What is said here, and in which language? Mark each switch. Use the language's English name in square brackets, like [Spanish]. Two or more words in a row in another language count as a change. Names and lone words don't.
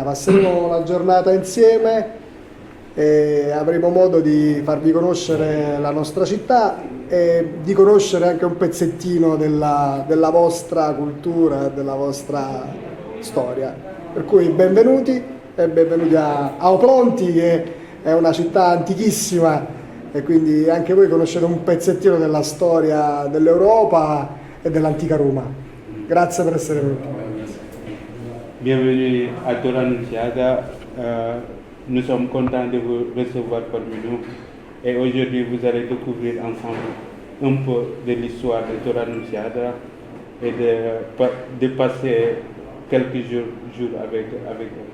[Italian] Passeremo la giornata insieme e avremo modo di farvi conoscere la nostra città e di conoscere anche un pezzettino della vostra cultura e della vostra storia. Per cui benvenuti e benvenuti a Oplonti, che è una città antichissima e quindi anche voi conoscete un pezzettino della storia dell'Europa e dell'antica Roma. Grazie per essere venuti. [French] Bienvenue à Torre Annunziata. Nous sommes contents de vous recevoir parmi nous et aujourd'hui vous allez découvrir ensemble un peu de l'histoire de Torre Annunziata et de passer quelques jours avec vous.